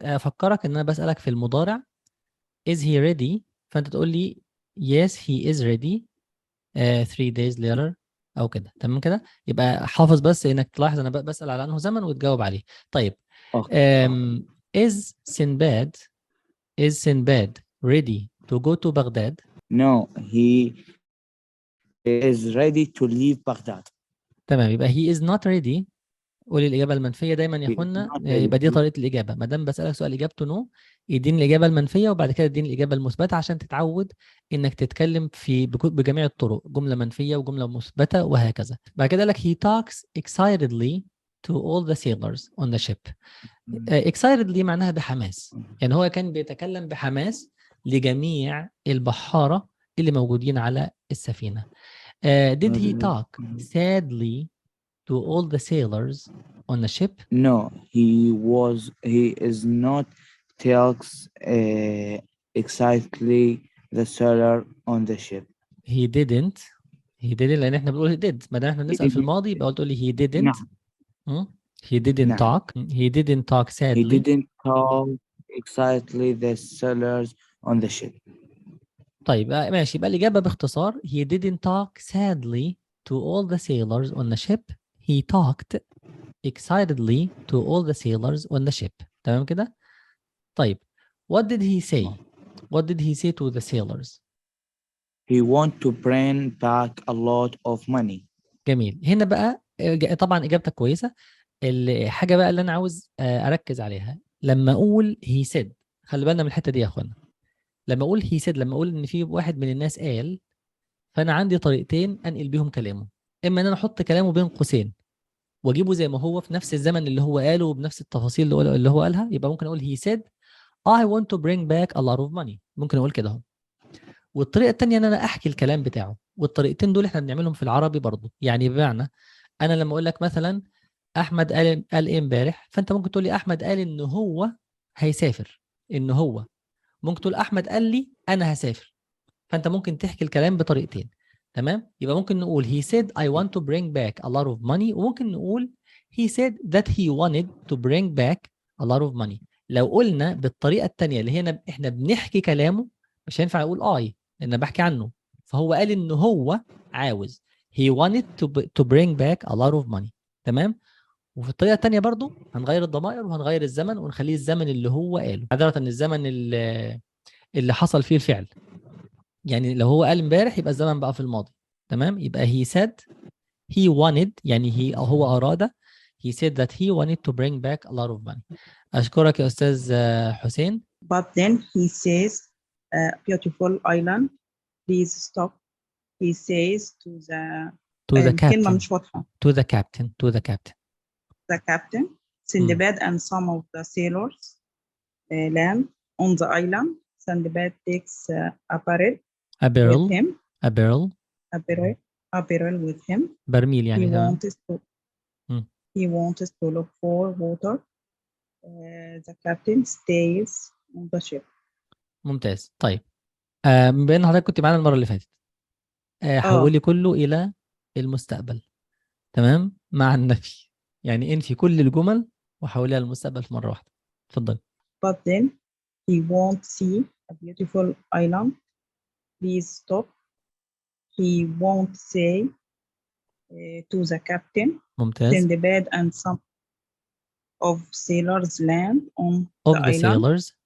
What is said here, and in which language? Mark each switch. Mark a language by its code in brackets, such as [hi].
[ar] افكرك ان انا بسألك في المضارع [en] is he ready، [ar] فانت تقول لي [en] yes he is ready 3 days later [ar] او كده. تمام كده. يبقى حافظ بس انك تلاحظ انا بسأل على انه زمن وتجاوب عليه. طيب [en] Okay. Is Sinbad ready to go to Baghdad? No, he is ready to leave Baghdad. [ar] تمام، يبقى [en] he is not ready. [ar] قولي الإجابة المنفية دايما يا [en] He is [ar] اخوانا، [en] not [ar] يبقى دي [en] ready. [ar] طريقة الإجابة. ما دام بسألك سؤال إجابته نو، اديني الإجابة المنفية وبعد كده اديني الإجابة المثبتة عشان تتعود إنك تتكلم بجميع الطرق، جملة منفية وجملة مثبتة وهكذا. بعد كده لك [en] he talks excitedly to all the sailors on the ship. [ar] excitedly معناها بحماس، يعني هو كان بيتكلم بحماس لجميع البحارة اللي موجودين على السفينة. [en] did he talk sadly to all the sailors on the ship? No, he is not tells excitedly the sailor on the ship. he didn't [ar] لأن احنا بنقول [en] he did. [ar] ما دام احنا بنسأل في الماضي يبقى تقول لي he didn't. نعم. [en] he didn't [ar] نعم. [en] talk. he didn't talk He sadly. didn't tell excitedly the sailors on the ship. [ar] طيب ماشي، يبقى الإجابة باختصار [en] he didn't talk sadly to all the sailors on the ship. he talked excitedly to all the sailors on the ship. [ar] تمام كده؟ طيب [en] what did he say? what did he say to the sailors? He want to bring back a lot of money. [ar] جميل. هنا بقى طبعا إجابتك كويسة. الحاجة بقى اللي أنا عاوز أركز عليها لما أقول [en] he said، [ar] خلي بالنا من الحتة دي يا أخوانا. لما أقول [en] he said، [ar] لما أقول إن في واحد من الناس قال، فأنا عندي طريقتين أنقل بيهم كلامه. إما إن أنا أحط كلامه بين قوسين واجيبه زي ما هو في نفس الزمن اللي هو قاله وبنفس التفاصيل اللي هو قالها، يبقى ممكن اقول [en] he said I want to bring back a lot of money. [ar] ممكن اقول كده اهو. والطريقه الثانيه ان انا احكي الكلام بتاعه، والطريقتين دول احنا بنعملهم في العربي برضه. يعني بمعنى انا لما اقول لك مثلا احمد قال ايه امبارح، فانت ممكن تقول لي احمد قال ان هو هيسافر. ان هو ممكن تقول احمد قال لي انا هسافر. فانت ممكن تحكي الكلام بطريقتين. تمام، يبقى ممكن نقول [en] he said I want to bring back a lot of money، [ar] وممكن نقول [en] he said that he wanted to bring back a lot of money. [ar] لو قلنا بالطريقه الثانيه اللي هنا احنا بنحكي كلامه، مش هينفع اقول I لان بحكي عنه. فهو قال ان هو عاوز [en] he wanted to bring back a lot of money. [ar] تمام. وفي الطريقه الثانيه برضو هنغير الضمائر وهنغير الزمن ونخليه الزمن اللي هو قاله، عاده الزمن اللي حصل فيه الفعل. يعني لو هو قال امبارح يبقى الزمن بقى في الماضي. تمام، يبقى [en] he said he wanted، [ar] يعني هو أراد. [en] he said that he wanted to bring back a lot of money. [ar] أشكرك يا أستاذ حسين. [en] But then he says, beautiful island, please stop. He says to the captain. [ar] مش واضحة. [en] to the captain. The captain, Sindbad and some of the sailors land on the island. Sindbad takes a barrel with him. A barrel with him. [ar] برميل يعني. [en] He wants to look for water. The captain stays on the ship. [ar] ممتاز. طيب بما ان حضرتك كنت معانا المره اللي فاتت، حولي كله الى المستقبل. تمام، مع النفي. يعني انفي كل الجمل وحوليها للمستقبل في مره واحده. اتفضل. [en] But then he won't see a beautiful island. Please stop. He won't say to the captain. [ar] ممتاز. [en] Sindbad and some of sailors land on the island.